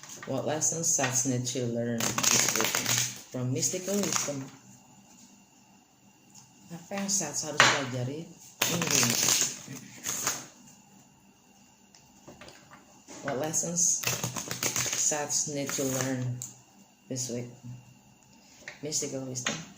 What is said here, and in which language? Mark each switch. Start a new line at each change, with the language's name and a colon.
English: What lessons SATS need to learn this week from mystical wisdom?
Indonesian: Apa yang SATS harus pelajari minggu ini?
English: What lessons SATS need to learn this week? Mystical wisdom.